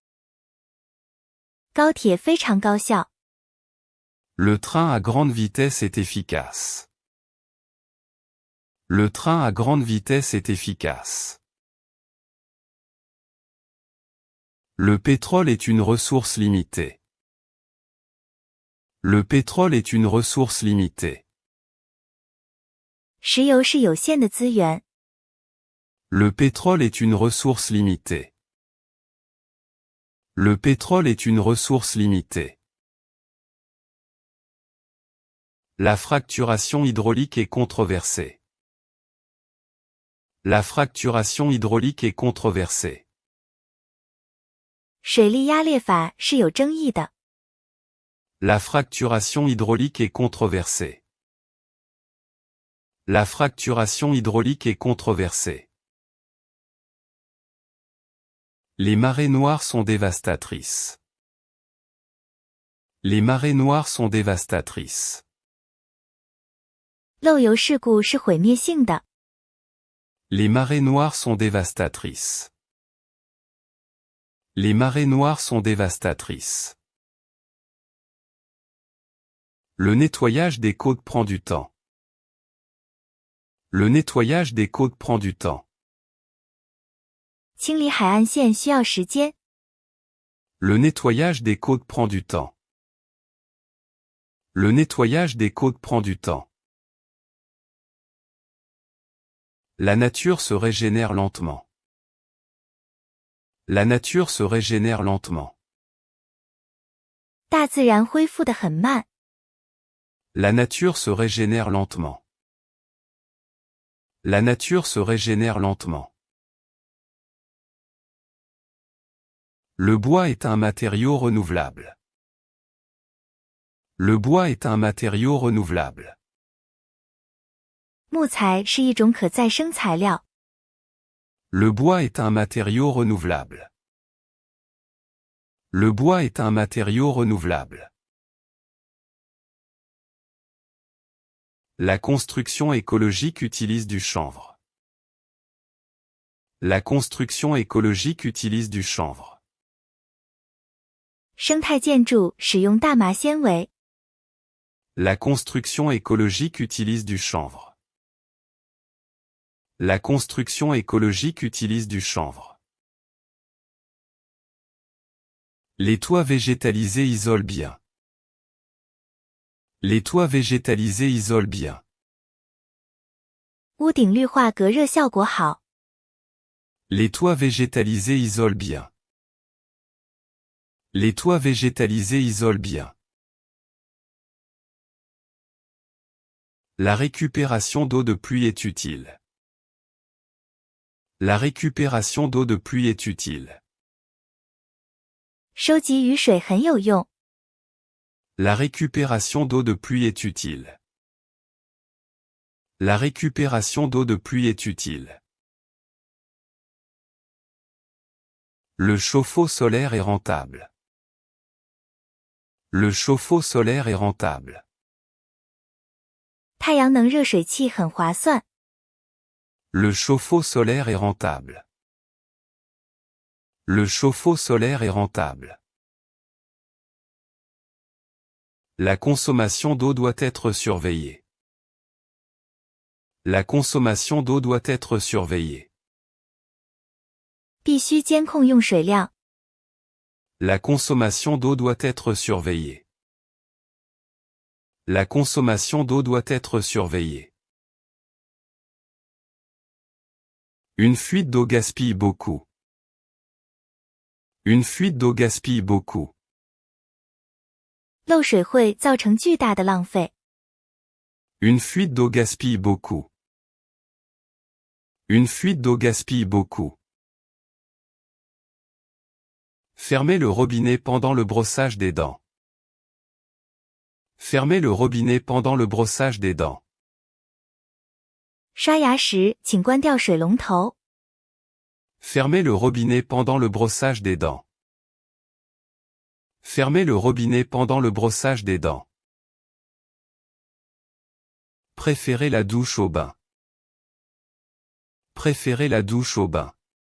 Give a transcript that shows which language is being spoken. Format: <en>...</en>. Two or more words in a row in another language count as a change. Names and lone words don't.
<zh>高铁非常高效。</zh> <fr>Le train à grande vitesse est efficace. Le train à grande vitesse est efficace. Le pétrole est une ressource limitée. Le pétrole est une ressource limitée.</fr> <zh>石油是有限的资源。</zh> <fr>Le pétrole est une ressource limitée. Le pétrole est une ressource limitée. La fracturation hydraulique est controversée. La fracturation hydraulique est controversée.</fr> <zh>水力压裂法是有争议的。</zh> <fr>La fracturation hydraulique est controversée. La fracturation hydraulique est controversée. Les marées noires sont dévastatrices. Les marées noires sont dévastatrices.</fr> <zh>漏油事故是毁灭性的。</zh> <fr>Les marées noires sont dévastatrices. Les marées noires sont dévastatrices. Le nettoyage des côtes prend du temps. Le nettoyage des côtes prend du temps.</fr> <zh>清理海岸线需要时间。</zh> <fr>Le nettoyage des côtes prend du temps. Le nettoyage des côtes prend du temps. La nature se régénère lentement. La nature se régénère lentement.</fr> <zh>大自然恢复得很慢。</zh> <fr>La nature se régénère lentement. La nature se régénère lentement. Le bois est un matériau renouvelable. Le bois est un matériau renouvelable.</fr> <zh>木材是一种可再生材料。</zh> <fr>Le bois est un matériau renouvelable. Le bois est un matériau renouvelable. La construction écologique utilise du chanvre. La construction écologique utilise du chanvre.</fr> <zh>生态建筑使用大麻纤维。</zh> <fr>La construction écologique utilise du chanvre. La construction écologique utilise du chanvre. Les toits végétalisés isolent bien. Les toits végétalisés isolent bien.</fr> <zh>屋顶绿化隔热效果好。</zh> <fr>Les toits végétalisés isolent bien. Les toits végétalisés isolent bien. La récupération d'eau de pluie est utile. La récupération d'eau de pluie est utile.</fr> <zh>收集雨水很有用。</zh> <fr>La récupération d'eau de pluie est utile. La récupération d'eau de pluie est utile. Le chauffe-eau solaire est rentable. Le chauffe-eau solaire est rentable.</fr> <zh>太阳能热水器很划算。</zh> <fr>Le chauffe-eau solaire est rentable. Le chauffe-eau solaire est rentable. La consommation d'eau doit être surveillée. La consommation d'eau doit être surveillée.</fr> <zh>必须监控用水量。</zh> <fr>La consommation d'eau doit être surveillée. La consommation d'eau doit être surveillée. Une fuite d'eau gaspille beaucoup. Une fuite d'eau gaspille beaucoup.</fr> <zh>漏水会造成巨大的浪费。</zh> <fr>Une fuite d'eau gaspille beaucoup. Une fuite d'eau gaspille beaucoup. Fermez le robinet pendant le brossage des dents. Fermez le robinet pendant le brossage des dents.</fr> <zh>刷牙时请关掉水龙头。</zh> <fr>Fermez le robinet pendant le brossage des dents. Fermez le robinet pendant le brossage des dents. Préférez la douche au bain. Préférez la douche au bain.</fr>